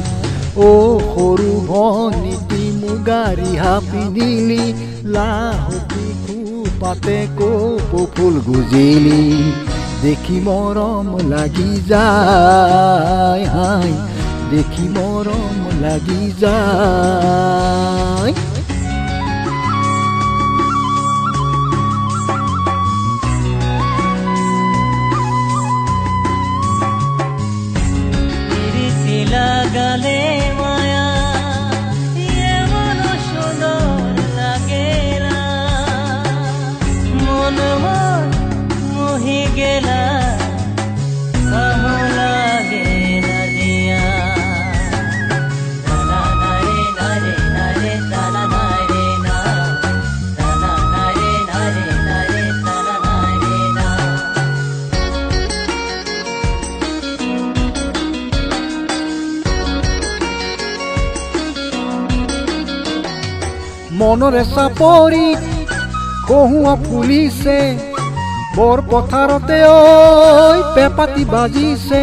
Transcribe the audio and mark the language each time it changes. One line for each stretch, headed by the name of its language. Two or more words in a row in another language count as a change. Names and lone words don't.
Assamese: অ সৰু ভনীতি মুগা ৰিহা পিন্ধিলি, লাহতি খোপাতে কপৌ ফুল গুজিলি, দেখি মৰম লাগি যায়, দেখি মৰম লাগি যায়।
Bangla: লাগালে মায়া এমন সুন্দর লাগে না, মন মোহি গেলা ভালো লাগে না দিয়া। তালা নারে নারে নারে তালা নারে না, তালা নারে নারে নারে তালা নারে না।
Assamese: মনৰে চাপৰি কহুৱা ফুলিছে, বৰ পথাৰতে ঐ পেপাতি বাজিছে।